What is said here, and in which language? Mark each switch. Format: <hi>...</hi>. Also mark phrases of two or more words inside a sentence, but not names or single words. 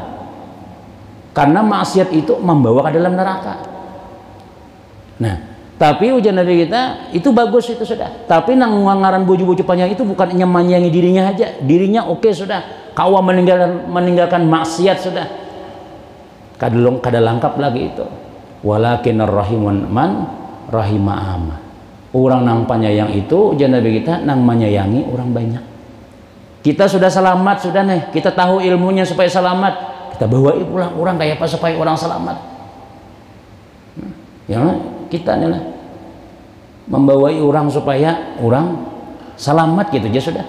<bjn>Karena maksiat itu membawa ke dalam neraka. Nah, tapi ujian Nabi kita itu bagus itu sudah. Tapi nang ngaran buju-buju panjang itu bukan hanya menyayangi dirinya aja. Dirinya oke sudah. Kawa meninggalkan maksiat sudah. Kada lengkap lagi itu.</bjn> <ar>ولكن رحيم من رحم عامة.</ar> <bjn>Orang nang penyayang itu ujian Nabi kita nang menyayangi orang banyak. Kita sudah selamat sudah nih. Kita tahu ilmunya supaya selamat. Kita bawa pulang orang kayak apa supaya orang selamat. Ya, kita nih lah membawai orang supaya orang selamat gitu aja sudah.</bjn>